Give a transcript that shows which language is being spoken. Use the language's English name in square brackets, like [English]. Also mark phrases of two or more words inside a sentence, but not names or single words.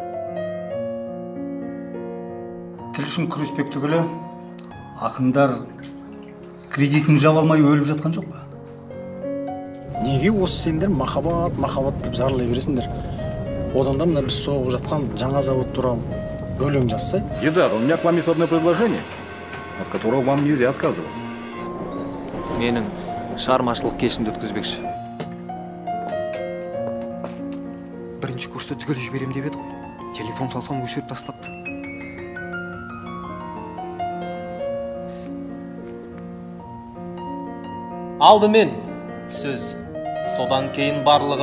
[Kazakh] Тіл үшін күреспек түгілі ақындар кредитін жаба алмай өліп жатқан жоқ па? Неге осы сендер махаббат деп зарлай бересіңдер? Одан да мына біз соғып жатқан жаңа завод туралы өлең жазсай? [Russian] Дидар, у меня к вам есть одно предложение, от которого вам нельзя отказываться. [Kazakh] Менің шығармашылық кешімді өткізбекші. Бірінші курста түгел жіберем деп еді ғой. Телефон çalsам өшіріп тастапты. Алдымен сөз, содан кейін барлығы.